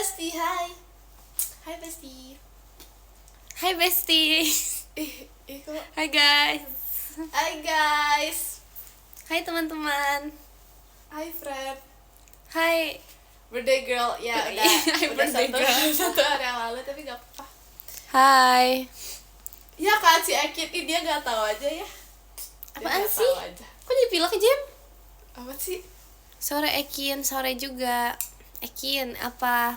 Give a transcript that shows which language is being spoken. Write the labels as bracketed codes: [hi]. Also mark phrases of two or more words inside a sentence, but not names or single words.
[en] bestie, hai. Hai bestie. Hai bestie. [id] Kok. [en] Hai guys. Hai guys. [id] Hai teman-teman. [en] Hai friend. Hai Birthday girl. [id] Ya udah. [en] Hai [id] udah [en] birthday girl. [id] satu hari yang lalu tapi gak apa-apa. Hai. Ya kan si Ekit ini dia gak tahu aja ya. Apaan sih? Kok jadi pilek Jem? Apa sih? Sore Ekin, sore juga Ekin apa?